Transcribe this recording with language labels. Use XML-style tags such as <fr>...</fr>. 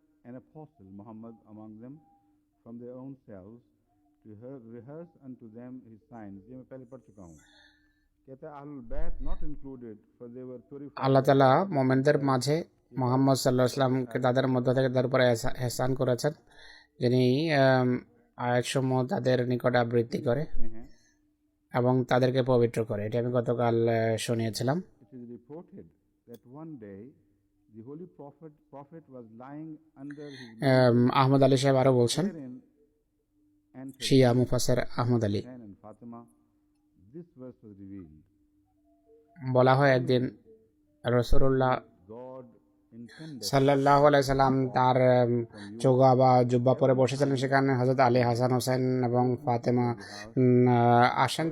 <en>an apostle, Muhammad, among them from their own selves to rehearse unto them his signs.</en> <hi>ये मैं पहले पढ़ चुका हूँ. कहता है</hi> <en>ahlul bayt not included for they were purified.</en> <bn>আল্লাহ তাআলা মুমিনদের মাঝে মুহাম্মদ সাল্লাল্লাহু আলাইহি ওয়াসাল্লামকে তাদের মধ্য থেকে তার উপরে ইহসান করেছেন, যিনি আয়াতসমূহ তাদের নিকট আবৃত্তি করে এবং তাদেরকে পবিত্র করে। এটা আমি গতকাল শুনিয়েছিলাম।</bn> <en>It is reported that one day the holy prophet was lying under his</en> <bn>Ahmad Ali সাহেব আরো বলছেন, শিয়া মুফাসসির Ahmad Ali,</bn> <en>and Fatima, this verse was revealed.</en> <bn>বলা হয় একদিন রাসূলুল্লাহ</bn> <en>God intended</en> <bn>সাল্লাল্লাহু আলাইহি সাল্লাম তার চোগা বা জুব্বা পরে বসেছিলেন, সেখানে হযরত আলী, হাসান, হোসেন এবং ফাতেমা আসেন।</bn>